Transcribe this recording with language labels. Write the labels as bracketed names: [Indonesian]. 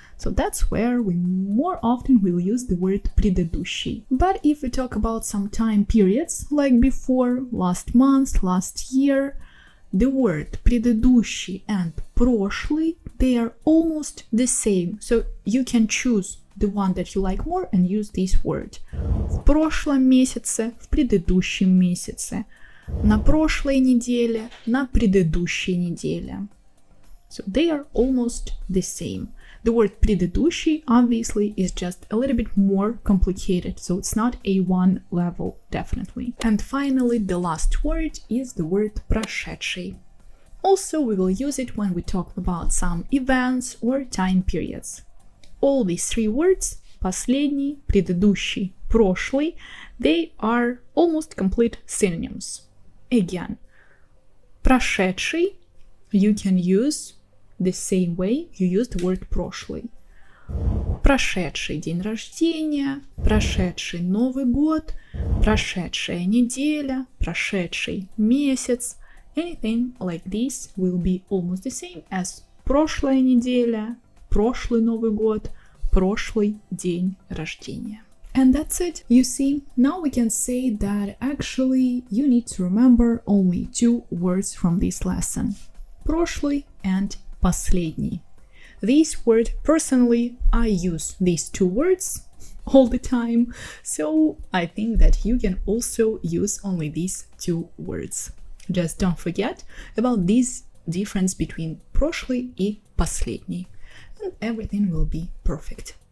[English] So that's where we more often will use the word предыдущий. But if we talk about some time periods, like before, last month, last year, the word предыдущий and прошлый, they are almost the same. So you can choose the one that you like more and use this word. [Russian] В прошлом месяце, в предыдущем месяце, на прошлой неделе, на предыдущей неделе. [English] So they are almost the same. The word предыдущий obviously is just a little bit more complicated, so it's not A1 level, definitely. And finally, the last word is the word прошедший. Also, we will use it when we talk about some events or time periods. All these three words, последний, предыдущий, прошлый, they are almost complete synonyms. Again, прошедший you can use the same way you use the word прошлый. [Russian] Прошедший день рождения, прошедший Новый год, прошедшая неделя, прошедший месяц. [English] Anything like this will be almost the same as [Russian] прошлая неделя, прошлый Новый год, прошлый день рождения. [English] And that's it. You see, now we can say that actually you need to remember only two words from this lesson. [Russian] Прошлый and последний. [English] This word, personally, I use these two words all the time, so I think that you can also use only these two words. Just don't forget about this difference between [Russian] прошлый и последний, [English] and everything will be perfect.